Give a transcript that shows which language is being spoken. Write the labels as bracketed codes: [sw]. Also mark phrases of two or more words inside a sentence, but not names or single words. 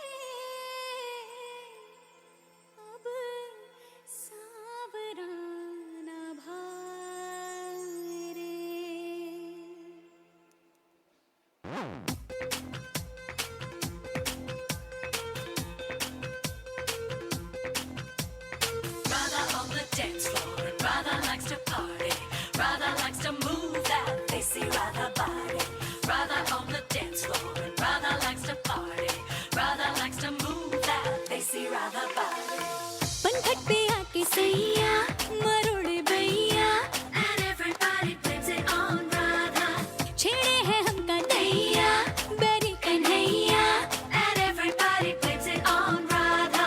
[hi] अब सावरा ना भाए रे [en] Brother on the dance floor, and brother likes to party. Brother likes to move that facey rather body. Brother on the dance floor, and brother likes to party. Brother likes to move that facey rather body. [hi] पनघट पे आके सैया मरोड़े भैया [en] And everybody blames it on Radha. [hi] छेड़े है हमका दैया बेरी कन्हैया [en] And everybody blames it on Radha.